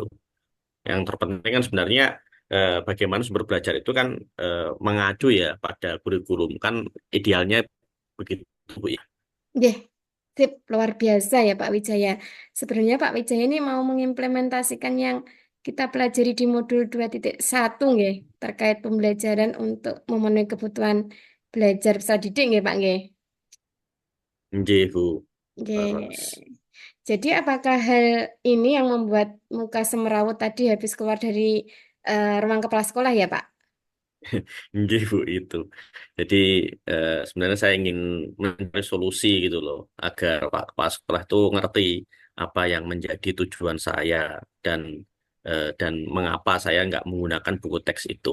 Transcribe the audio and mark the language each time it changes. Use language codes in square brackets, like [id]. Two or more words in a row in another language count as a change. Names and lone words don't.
[id] Yang terpenting kan sebenarnya bagaimana sumber belajar itu kan mengacu ya pada kurikulum kan idealnya begitu Bu ya. Nggih, sip, luar biasa ya Pak Wijaya. Sebenarnya Pak Wijaya ini mau mengimplementasikan yang kita pelajari di modul 2.1 nggih, terkait pembelajaran untuk memenuhi kebutuhan belajar peserta didik nggih Pak nggih. Nggih, Bu. Nggih. Terus, Jadi apakah hal ini yang membuat muka semerawut tadi habis keluar dari ruang kepala sekolah ya Pak? nggih, Bu itu. Jadi sebenarnya saya ingin mencari solusi gitu loh agar Pak Kepala Sekolah itu ngerti apa yang menjadi tujuan saya dan dan mengapa saya nggak menggunakan buku teks itu.